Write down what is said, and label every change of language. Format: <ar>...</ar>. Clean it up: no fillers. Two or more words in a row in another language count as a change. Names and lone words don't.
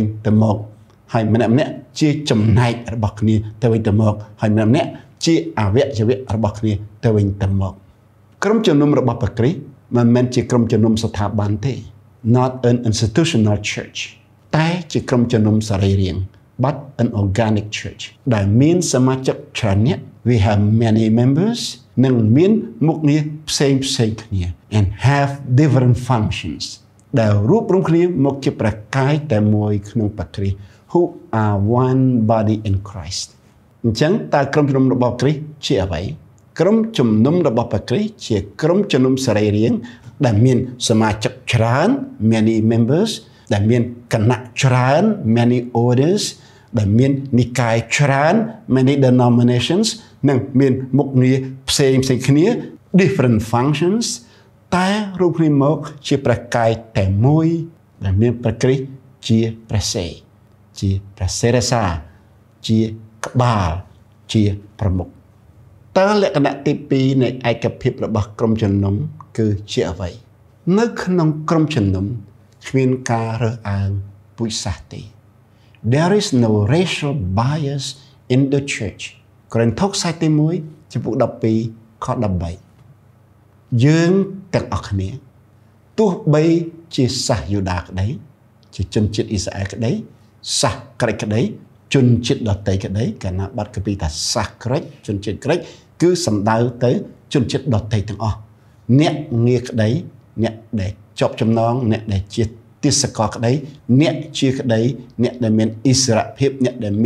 <km>ទៅមកហើយម្នាក់ជាចំណែករបស់គ្នាទៅវិញទៅមកហើយម្នាក់ជាអវយវៈរបស់គ្នាទៅវិញទៅមកក្រុមជំនុំរបស់ព្រះគ្រីស្ទមិនមែនជាក្រុមជំនុំស្ថាប័នទេ</km> <en>not an institutional church</en> <km>តែជាក្រុមជំនុំសរីរាង្គ</km> <en>but an organic</en> <km>church ដែលមានសមាជិកច្រើនអ្នក</km> <en>we have many members</en> <km>និងមានមុខងារផ្សេងគ្នា</km> <en>and have different functions</en> <km>ដែលរួបរวมគ្នាមកជាព្រះកាយតែមួយក្នុងព្រះគ្រីស្ទ</km> <en>who are one body in</en> <km>Christ អញ្ចឹងតើក្រុមជំនុំរបស់គ្រីស្ទជាអ្វីក្រុមជំនុំរបស់ព្រះគ្រីស្ទជាក្រុមជំនុំសរីរាង្គដែលមានសមាជិកច្រើន</km> <en>many members</en> <km>ដែលមានគណៈច្រើន</km> <en>many orders</en> <km>ដែលមាននិកាយច្រើន</km> <en>many denominations</en> <km>និងមានមុខងារផ្សេងគ្នា</km> <en>different functions</en> <km>តែរួមគ្នាមកជាព្រះកាយតែមួយដែលមានព្រះគ្រីស្ទជាព្រះសេជាព្រះសេរសាជាក្បាលជាប្រមុខតើលក្ខណៈទី2នៃឯកភាពរបស់ក្រុមជំនុំគឺជាអ្វីនៅក្នុងក្រុមជំនុំគ្មានការរើសអើងពូជសាសន៍ទេ</km> <en>There is no racial bias in the church</en> <km>ក្រឹងថុកខ្សែទី1ចំពោះ12ខ 13យើងទាំងអស់គ្នាទោះបីជាសាសយូដាក្តីជាជនជាតិអ៊ីស្រាអែលក្តីសាសក្រិចក្តីជនជាតិដទៃក្តីកាលណាបាត់កាពីថាសាសក្រិចជនជាតិក្រិចគឺសំដៅទៅជនជាតិដទៃទាំងអស់អ្នកងារក្តីអ្នកដែលជាប់ចំណងអ្នកដែលជាទេសកលក្តីអ្នកជាក្តីអ្នកដែលមានអិសរភាពអ្នកដែលមាន</km>